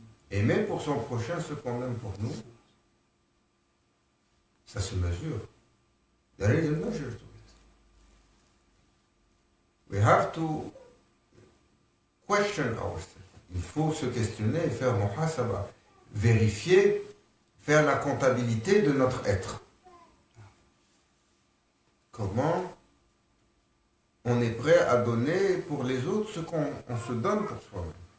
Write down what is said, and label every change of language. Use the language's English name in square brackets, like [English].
[French] Aimer pour son prochain ce qu'on aime pour nous, ça se mesure. [English] There is a measure to it. We have to question ourselves. [French] Il faut se questionner et faire muhasaba, vérifier, faire la comptabilité de notre être. Comment on est prêt à donner pour les autres ce qu'on se donne pour soi-même.